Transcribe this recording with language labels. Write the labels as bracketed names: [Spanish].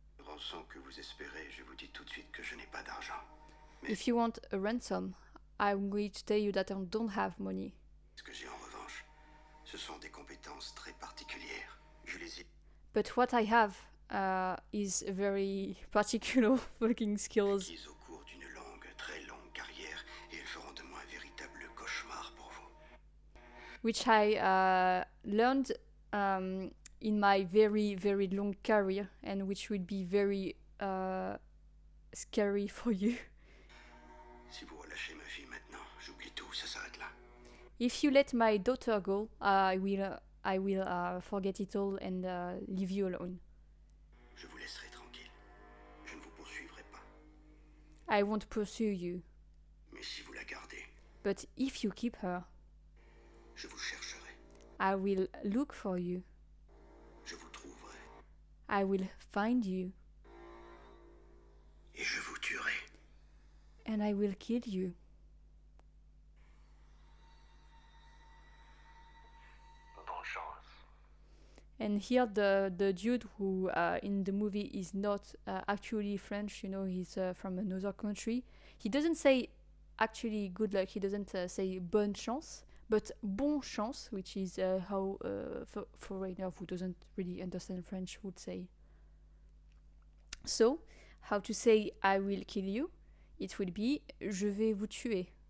[French] rançon que vous espérez, je vous dis tout de suite que je n'ai pas d'argent. [English] If you want a ransom, I'm going to tell you that I don't have money. [French] Ce que j'ai en revanche, ce sont des compétences très particulières. Je les ai. [English] But what I have is very particular fucking skills. [French] Acquises au cours d'une longue, très longue carrière, et elles feront de moi un véritable cauchemar pour vous. [English] Which I learned in my very, very long career, and which would be very scary for you. [French] Si vous relâchez ma fille maintenant, j'oublie tout, ça s'arrête là. [English] If you let my daughter go, I will forget it all and leave you alone. [French] Je vous laisserai tranquille. Je ne vous poursuivrai pas. [English] I won't pursue you. [French] Mais si vous la gardez, [English] But if you keep her, [French] je vous chercherai. [English] I will look for you. [French] Je vous trouverai. [English] I will find you. [French] Et je vous tuerai. [English] And I will kill you. [French] Bonne chance. [English] And here the dude who in the movie is not actually French, you know, he's from another country. He doesn't say actually good luck, he doesn't say bonne chance, but bon chance, which is how foreigner who doesn't really understand French would say. So, how to say I will kill you? It would be [French] je vais vous tuer.